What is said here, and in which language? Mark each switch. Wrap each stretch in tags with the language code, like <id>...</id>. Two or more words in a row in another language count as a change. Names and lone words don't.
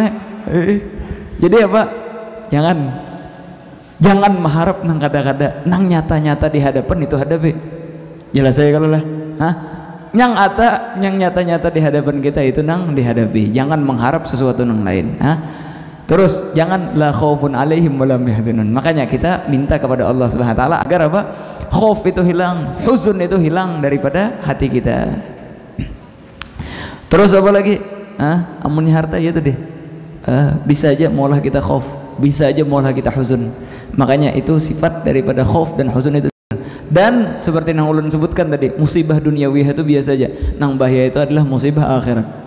<bjn>Jadi apa? Jangan mengharap nang kada-kada, nang nyata-nyata di hadapan itu hadapi. Jelas saya kalau lah. Yang nyata-nyata di hadapan kita itu nang dihadapi. Jangan mengharap sesuatu nang lain. Terus jangan</bjn> <ar>لا خوف عليهم ولم يحزنون.</ar> <bjn>Makanya kita minta kepada Allah</bjn> <ar>سبحانه وتعالى</ar> <bjn>agar apa? Khauf itu hilang, huzun itu hilang daripada hati kita. Terus apa lagi? Amunnya harta ya tadi. Bisa aja maulah kita khauf, bisa aja maulah kita huzun. Makanya itu sifat daripada khauf dan huzun itu. Dan seperti yang ulun sebutkan tadi, musibah duniawi itu biasa aja, nang bahaya itu adalah musibah akhirat.</bjn>